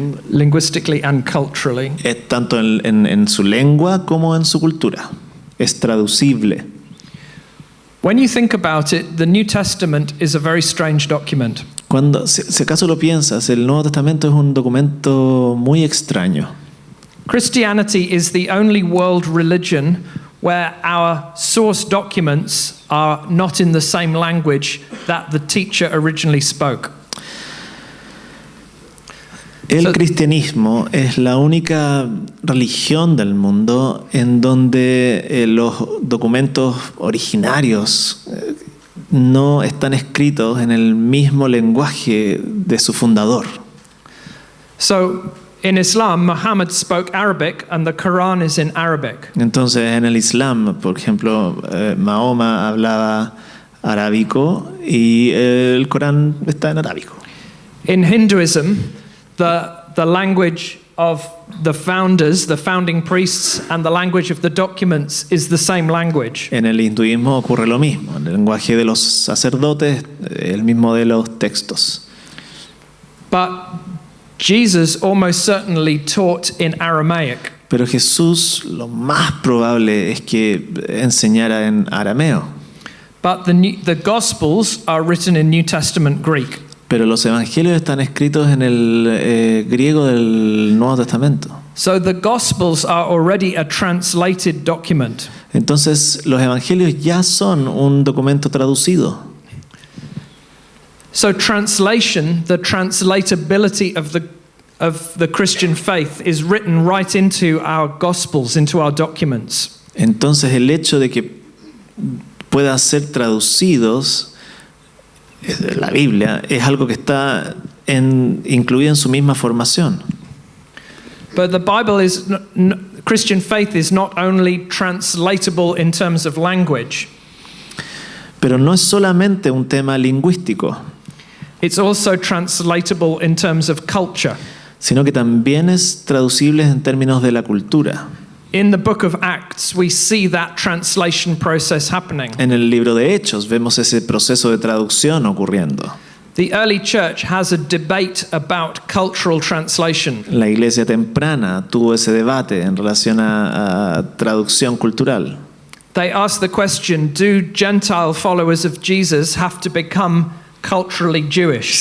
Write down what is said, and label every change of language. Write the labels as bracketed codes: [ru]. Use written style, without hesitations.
[en] Linguistically and culturally. [es] tanto en su lengua como en su cultura. Es traducible. [en] When you think about it, the New Testament is a very strange document. [es] Cuando, si acaso lo piensas, el Nuevo Testamento es un documento muy extraño. [en] Christianity is the only world religion where our source documents are not in the same language that the teacher originally spoke. [es] El cristianismo es la única religión del mundo en donde los documentos originarios no están escritos en el mismo lenguaje de su fundador. [en] So, in Islam, Muhammad spoke Arabic and the Quran is in Arabic. [es] Entonces, en el Islam, por ejemplo, Mahoma hablaba arábico y el Corán está en arábico. [en] In Hinduism, the language of the founders, the founding priests, and the language of the documents is the same language. [es] En el hinduismo ocurre lo mismo. El lenguaje de los sacerdotes, el mismo de los textos. [en] But Jesus almost certainly taught in Aramaic. [es] Pero Jesús lo más probable es que enseñara en arameo. [en] But the Gospels are written in New Testament Greek. [es] Pero los evangelios están escritos en el griego del Nuevo Testamento. [en] So the Gospels are already a translated document. [es] Entonces los evangelios ya son un documento traducido. [en] So translation, the translatability of the Christian faith is written right into our Gospels, into our documents. [es] Entonces el hecho de que puedan ser traducidos la Biblia es algo que está incluido en su misma formación. [en] But the Bible is Christian faith is not only translatable in terms of language. [es] Pero no es solamente un tema lingüístico. [en] It's also translatable in terms of culture. [es] Sino que también es traducible en términos de la cultura. [en] In the book of Acts, we see that translation process happening. [es] En el libro de Hechos vemos ese proceso de traducción ocurriendo. [en] The early church has a debate about cultural translation. [es] La iglesia temprana tuvo ese debate en relación a traducción cultural. [en] They asked the question, do Gentile followers of Jesus have to become culturally Jewish?